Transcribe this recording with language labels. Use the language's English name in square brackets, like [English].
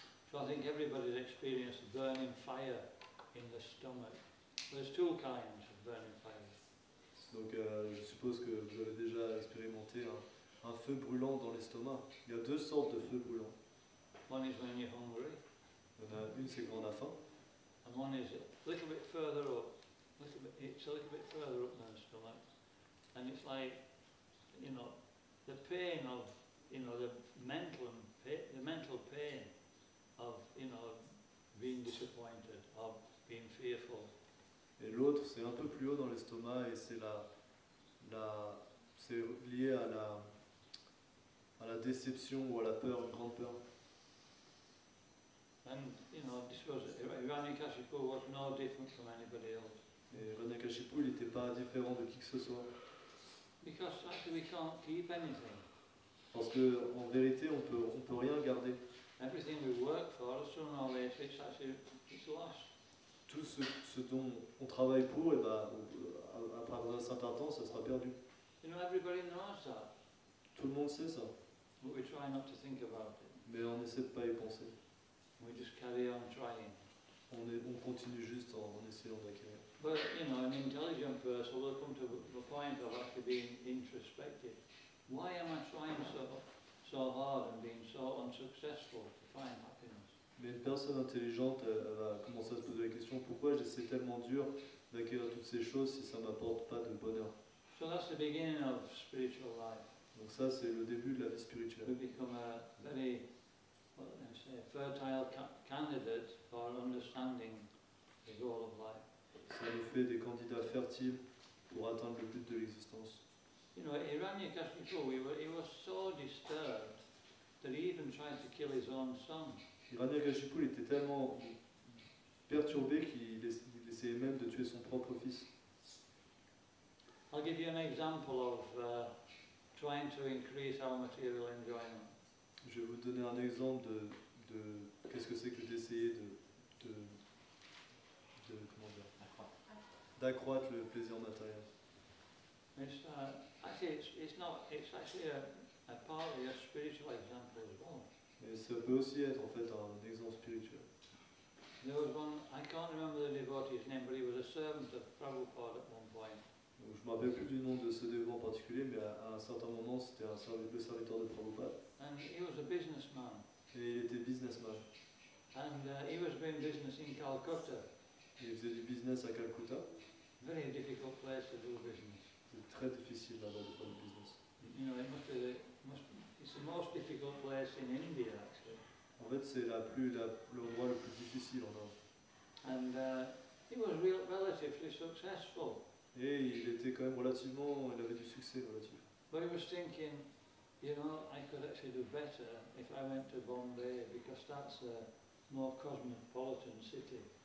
[English] So I think everybody's experienced burning fire in the stomach. There's two kinds of burning fire. [French] Donc je suppose que vous avez déjà expérimenté un feu brûlant dans l'estomac. Il y a deux sortes de feux brûlants. [English] One is when you're hungry, [French] Il y en a une, c'est quand on a faim, [English] and one is a little bit further up. It's a little bit further up than the stomach. And it's like, you know, the pain of, you know, the mental pain of, you know, being disappointed, of being fearful. [French] et l'autre, c'est un peu plus haut dans l'estomac et c'est c'est lié à la déception ou à la peur, une grande peur. [English] And, you know, this was, Hiranyakashipu was no different from anybody else. [French] Et Hiranyakashipu, il n'était pas différent de qui que ce soit. [English] Because actually we can't keep anything. [French] Parce qu'en vérité, on peut rien garder. [English] Everything we work for, sooner or later, it's lost. [French] Tout ce dont on travaille pour, et après un certain temps, ça sera perdu. [English] You know, everybody knows that, [French] Tout le monde sait ça, [English] but we try not to think about it. [French] mais on n'essaie de pas y penser. [English] We just carry on trying. [French] On continue juste en essayant d'acquérir. [English] But, you know, an intelligent person will come to the point of actually being introspective. Why am I trying so hard and being so unsuccessful to find happiness? [French] Mais une personne intelligente, elle va commencer à se poser la question, pourquoi j'essaie tellement dur d'acquérir toutes ces choses si ça ne m'apporte pas de bonheur? [English] So that's the beginning of spiritual life. [French] Donc ça, c'est le début de la vie [English] We [French] spirituelle. [English] become a very, what can I say, fertile candidate for understanding the goal of life. [French] Ça nous fait des candidats fertiles pour atteindre le but de l'existence. [English] You know, Hiranyakashipu, he was so disturbed that he even tried to kill his own son. [French] Hiranyakashipu, il était tellement perturbé qu'il essayait même de tuer son propre fils. [English] I'll give you an example of trying to increase our material enjoyment. [French] Je vais vous donner un exemple de qu'est-ce que c'est que d'essayer comment dire, d'accroître le plaisir matériel. [English] It's actually it's actually a partly a spiritual example as well. [French] Mais ça peut aussi être en fait un exemple spirituel. [English] There was one, I can't remember the devotee's name, but he was a servant of Prabhupada at one point. [French] Donc, je ne me rappelle plus du nom de ce dévot en particulier, mais à un certain moment, c'était le serviteur de Prabhupada. [English] And he was a businessman. [French] Et il était businessman. [English] And he was doing business in Calcutta. [French] Il faisait du business à Calcutta. [English] Very difficult place to do business. [French] C'est très difficile là-bas de faire du business. [English] You know, it's the most difficult place in India, actually. [French] En fait, c'est l'endroit le plus difficile en Inde. [English] And he was relatively successful. [French] Et il était quand même il avait du succès relatif. [English] But he was thinking, you know, I could actually do better if I went to Bombay, because that's a more cosmopolitan city.